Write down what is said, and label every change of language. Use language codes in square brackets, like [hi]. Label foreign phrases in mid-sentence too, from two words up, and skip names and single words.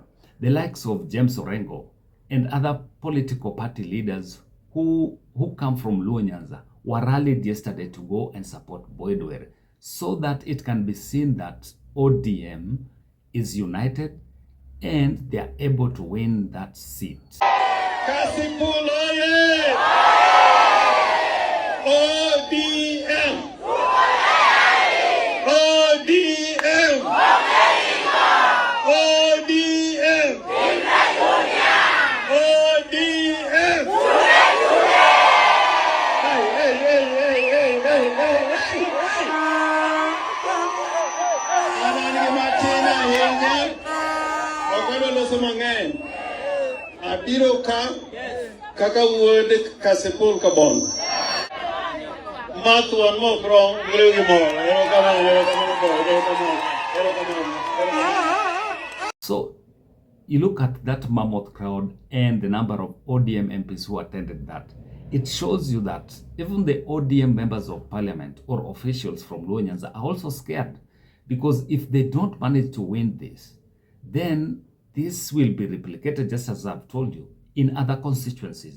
[en] The likes of James Orengo and other political party leaders who come from Luo Nyanza were rallied yesterday to go and support Boyd Were, so that it can be seen that ODM is united and they are able to win that seat. [luo] Kasipul oye! ODM! ODM! ODM! ODM! Abiro ka kaka wuod Kasipul Kabondo. Matwan mo from [en] So you look at that mammoth crowd and the number of ODM MPs who attended that. It shows you that even the ODM members of parliament or officials from Luo Nyanza are also scared, because if they don't manage to win this, then this will be replicated, just as I've told you, in other constituencies.